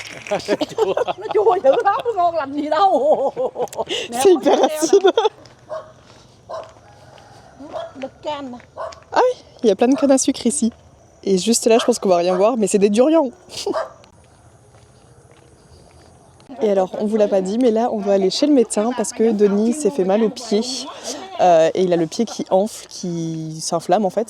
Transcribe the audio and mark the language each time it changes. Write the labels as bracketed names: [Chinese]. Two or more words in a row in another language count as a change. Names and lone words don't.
[Vietnamese] chua dữ lắm, ngon làm gì đâu. [French] C'est hyper acide. [Vietnamese] Đực cam nè. [French] Ah oui, il y a plein de cannes à sucre ici. Et juste là, je pense qu'on va rien voir, mais c'est des durians. Et alors, on vous l'a pas dit, mais là, on doit aller chez le médecin parce que Denis s'est fait mal au pied. Et il a le pied qui enfle, qui s'inflamme en fait.